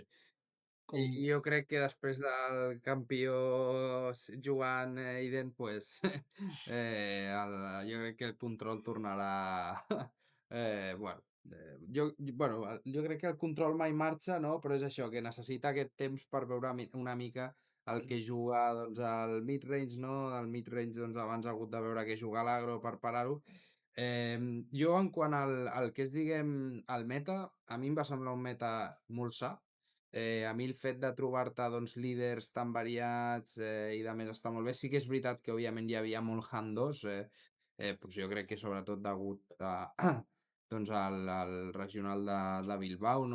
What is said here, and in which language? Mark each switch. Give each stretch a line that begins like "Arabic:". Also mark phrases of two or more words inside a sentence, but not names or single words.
Catalan: Jo crec que després del campió jugant Iden, pues, jo crec que el control tornarà... jo crec que el control mai marxa, no? Però és això, que necessita aquest temps per veure una mica el que juga doncs, al mid-range, no? Al mid-range doncs, abans ha hagut de veure que juga a l'agro per parar-ho. Jo, en quant al que és, diguem, el meta, a mi em va semblar un meta molt sa. A mi el fet de trobar-te doncs, líders tan variats i de més està molt bé. Sí que és veritat que òbviament hi havia molt Han 2, doncs jo crec que sobretot degut a, doncs al regional de Bilbao, no?